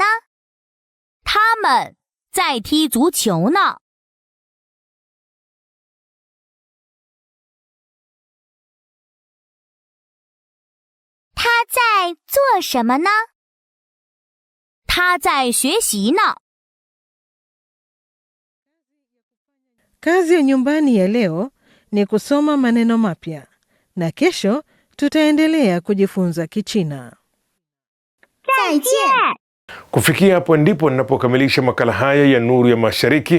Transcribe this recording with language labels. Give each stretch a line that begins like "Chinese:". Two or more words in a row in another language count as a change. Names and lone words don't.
Chinese: 他们在踢足球呢。他在做什么呢？他在学习呢。
Swahili: Kazi ya nyumbani ya leo ni kusoma maneno mapya na kesho tutaendelea kujifunza Kichina.
Chinese: 再见。
Swahili: Kufikia hapo ndipo ninapokamilisha makala haya ya Nuru ya Mashariki.